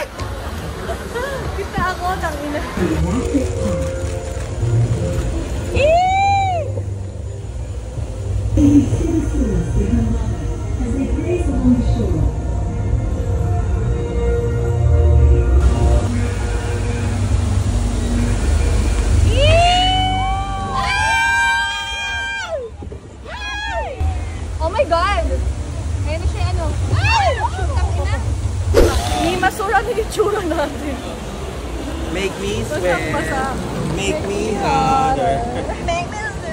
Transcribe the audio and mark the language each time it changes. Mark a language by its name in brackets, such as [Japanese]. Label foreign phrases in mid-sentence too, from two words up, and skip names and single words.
[Filipino] Kita ako, tangina. [English] Oh my God! [Filipino] Ayun na siya, ano? Ay! Tangina! Hindi masura na yung tsura natin. [English] Make me [Filipino] Basang-basa. [English] Make me harder. Make me